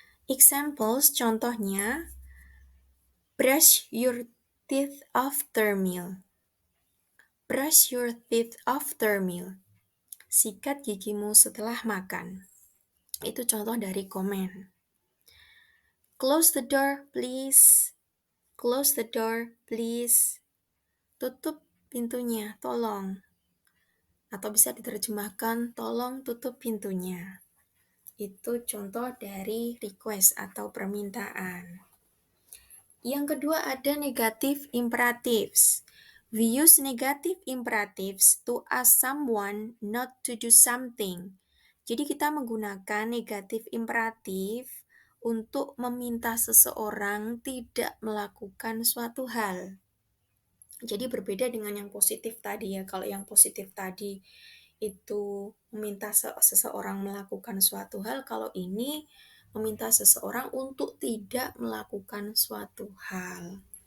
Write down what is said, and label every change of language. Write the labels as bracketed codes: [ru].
[en] Examples, contohnya, brush your teeth after meal. Brush your teeth after meal. [id] Sikat gigimu setelah makan. Itu contoh dari command. [en] Close the door, please. Close the door, please. [id] Tutup pintunya, tolong. Atau bisa diterjemahkan, tolong tutup pintunya. Itu contoh dari request atau permintaan. Yang kedua ada negative imperatives. [en] We use negative imperatives to ask someone not to do something. [id] Jadi kita menggunakan negative imperatif untuk meminta seseorang tidak melakukan suatu hal. Jadi berbeda dengan yang positif tadi ya. Kalau yang positif tadi itu meminta seseorang melakukan suatu hal, kalau ini meminta seseorang untuk tidak melakukan suatu hal.